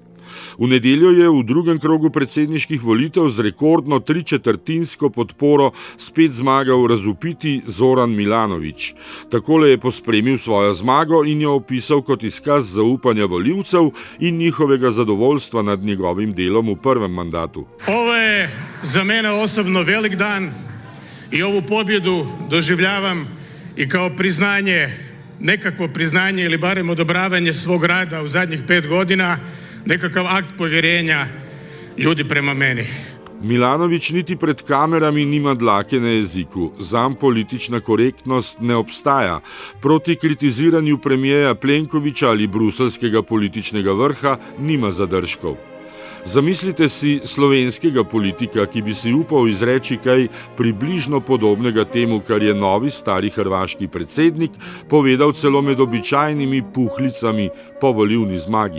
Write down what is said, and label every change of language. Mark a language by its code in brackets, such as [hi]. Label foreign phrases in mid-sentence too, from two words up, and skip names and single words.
[sl] V nedeljo je v drugem krogu predsedniških volitev z rekordno 3/4 podporo spet zmagal razvpiti Zoran Milanović. Takole je pospremil svojo zmago in jo opisal kot izkaz zaupanja volivcev in njihovega zadovoljstva nad njegovim delom v prvem mandatu. [hr] Ovo je za mene osobno velik dan i ovu pobjedu doživljavam i kao priznanje, nekakvo priznanje ili barem odobravanje svog rada u zadnjih 5 godina, nekakav akt povjerenja ljudi prema meni. [sl] Milanović niti pred kamerami nima dlake na jeziku. Zanj politična korektnost ne obstaja. Proti kritiziranju premijeja Plenkovića ali bruselskega političnega vrha nima zadržkov. Zamislite si slovenskega politika, ki bi si upal izreči kaj približno podobnega temu, kar je novi stari hrvaški predsednik povedal celo med običajnimi puhlicami po volilni zmagi.